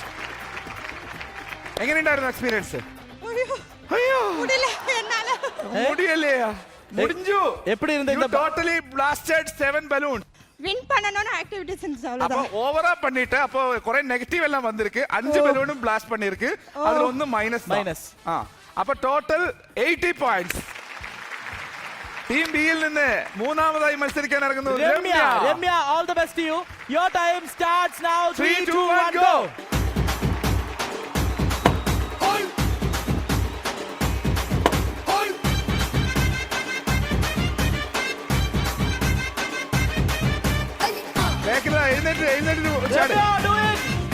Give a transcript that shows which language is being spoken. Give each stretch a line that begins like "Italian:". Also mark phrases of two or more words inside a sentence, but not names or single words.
Malayalam: എങ്ങനെയുണ്ടായിരുന്നു എക്സ്പീരിയൻസ്? മുടിയല്ലേ മുടിഞ്ഞു.
Tamil: எப்படி இருந்த இந்த
English: totally blasted 7 balloon.
Tamil: வின் பண்ணனும்னு ஆக்டிவிட்டீஸ் அப்போ அவ்வளவுதான். ஓவரா பண்ணிட்டு அப்போ குறை நெகட்டிவ் எல்லாம் வந்திருக்கு. 5 பலூனும் பிளாஸ்ட் பண்ணிருக்கு. அதுல ஒன்னு மைனஸ்.
English: அப்ப total 80 points.
Malayalam: ടീം ബിയിൽ നിന്ന് മൂന്നാമതായി മത്സരിക്കാൻ ഇറങ്ങുന്നു രമ്യ. രമ്യ,
English: all the best to you. Your time starts now. 3 2 1 go.
Malayalam: എഴുന്നേറ്റ് ചാട്.
English: Do it.